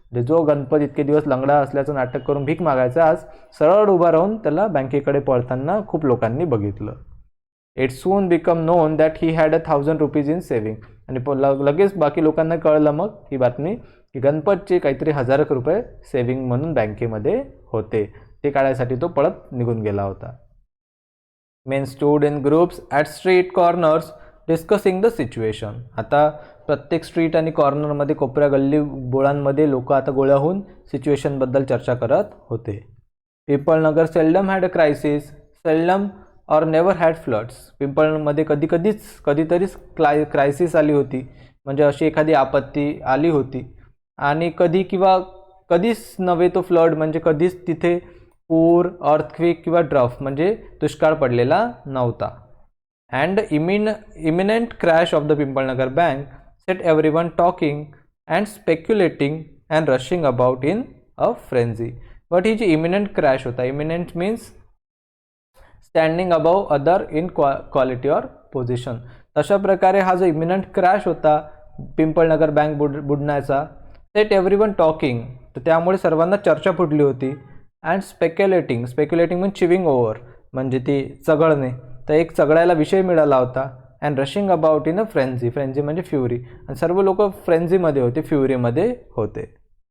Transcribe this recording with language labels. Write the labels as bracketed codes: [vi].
[mr] जो गणपत इतके दिवस लंगडा असल्याचं नाटक करून भीक मागायचा, आज सरळ उभा राहून त्याला बँकेकडे पळताना खूप लोकांनी बघितलं. [en] It soon become known that he had 1,000 rupees in saving. [mr] आणि लगेच बाकी लोकांना कळलं मग ही बातमी की गणपतचे काहीतरी 1,000 रुपये सेव्हिंग म्हणून बँकेमध्ये होते. ते काढायसाठी तो पळत निघून गेला होता. [en] Men stood in groups at street corners discussing the situation. [mr] आता प्रत्येक स्ट्रीट आणि कॉर्नरमध्ये, कोपऱ्या गल्ली बोळांमध्ये लोक आता गोळा होऊन सिच्युएशनबद्दल चर्चा करत होते. [en] Pimpalnagar seldom had a crisis, seldom or never had floods. [mr] पिंपळमध्ये कधीतरीच crisis आली होती, म्हणजे अशी एखादी आपत्ती आली होती. आणि कधीच नव्हे तो फ्लड, म्हणजे कधीच तिथे पूर, अर्थक्वेक किंवा ड्रफ म्हणजे दुष्काळ पडलेला नव्हता. [en] And imminent crash of the Pimpalnagar bank set everyone talking and speculating and rushing about in a frenzy. But [mr] he G eminent crash होता, [en] Imminent means standing above other in quality और position. [mr] तशा प्रकारे हा जो इमिनंट क्रॅश होता Pimpalnagar bank बुडण्याचा, [en] set everyone talking, [mr] तर त्यामुळे सर्वांना चर्चा फुटली होती. अँड स्पेक्युलेटिंग, स्पेक्युलेटिंग म्हणजे [en] chewing over, [mr] म्हणजे ती चघळणे, तर एक चघळायला विषय मिळाला होता. [en] and rushing about in a frenzy, [mr] frenzy म्हणजे फ्युरी, आणि सर्व लोक फ्रेंझीमध्ये होते, फ्युरीमध्ये होते.